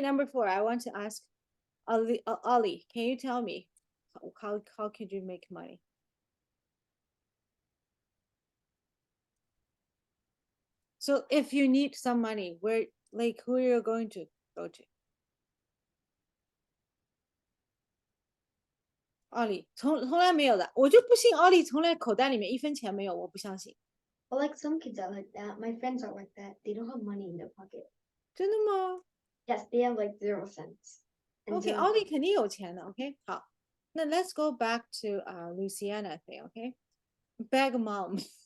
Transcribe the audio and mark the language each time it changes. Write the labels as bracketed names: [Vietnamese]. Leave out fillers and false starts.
[English] Number 4, I want to ask Ollie, can you tell me how could you make money? So if you need some money, where like who you're going to go to? [Chinese] Ollie 从来没有的，我就不信 Ollie 从来口袋里面1分钱没有，我不相信。 [English] Well, like some kids are like that. My friends are like that. They don't have money in their pocket. [Chinese] 真的吗 [English] Yes, they have like 0 cents. And ？Okay, zero Ollie money. [Chinese] 肯定有钱的。OK， 好，那 [English] let's go back to Luciana thing. OK, beg mom.